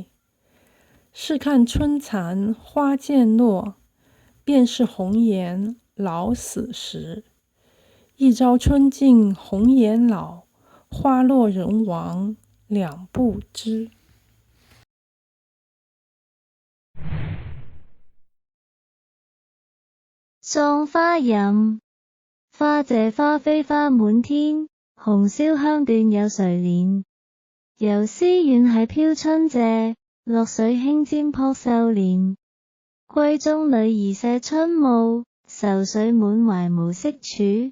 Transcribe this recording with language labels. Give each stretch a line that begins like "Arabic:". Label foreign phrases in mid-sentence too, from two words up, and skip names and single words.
Chinese: 试看春残花渐落，便是红颜老死时。一朝春尽红颜老，花落人亡两不知。葬花吟。花謝花飛花滿天，紅绡香斷有誰憐？遊絲遠繫飄春謝，落水輕沾撲繡簾。閨中女兒謝春暮，愁緒滿懷無識處。